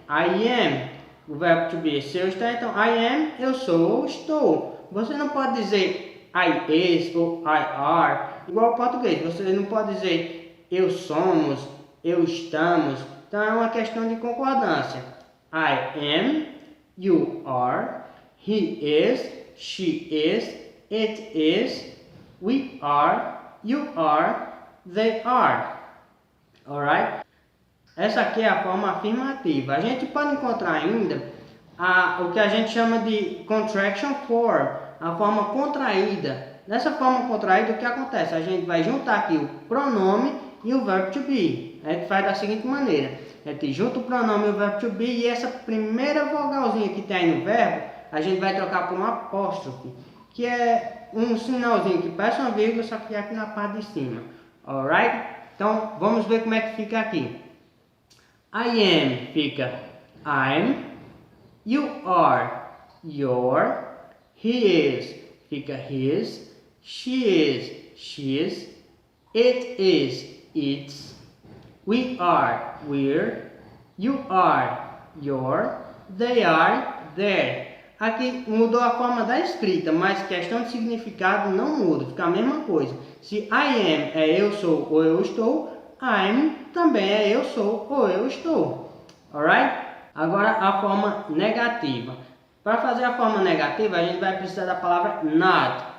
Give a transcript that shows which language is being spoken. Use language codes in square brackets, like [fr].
[en] I am, [pt] o verbo to be, se eu estar, então [en] I am, [pt] eu sou ou estou. Você não pode dizer [en] I is [pt] ou [en] I are, [pt] igual ao português. Você não pode dizer eu somos, eu estamos. Então é uma questão de concordância. [en] I am, you are, he is, she is, it is, we are, you are, they are. Alright? [pt] Essa aqui é a forma afirmativa. A gente pode encontrar ainda o que a gente chama de contraction form, a forma contraída. Nessa forma contraída, o que acontece? A gente vai juntar aqui o pronome e o verbo to be. A gente faz da seguinte maneira. A gente junta o pronome e o verbo to be e essa primeira vogalzinha que tem aí no verbo, a gente vai trocar por um apóstrofe, que é um sinalzinho que parece uma vírgula, só que é aqui na parte de cima. [en] Alright? [pt] Então, vamos ver como é que fica aqui. [en] I am [pt] fica [en] I'm, you are your, he is [pt] fica [en] his, she is she's, it is its, we are we're, you are your, they are their. [pt] Aqui mudou a forma da escrita, mas questão de significado não muda, fica a mesma coisa. Se [en] I am [pt] é eu sou ou eu estou, [en] I'm [pt] também é eu sou ou eu estou. [en] Alright? [pt] Agora a forma negativa. Para fazer a forma negativa, a gente vai precisar da palavra not.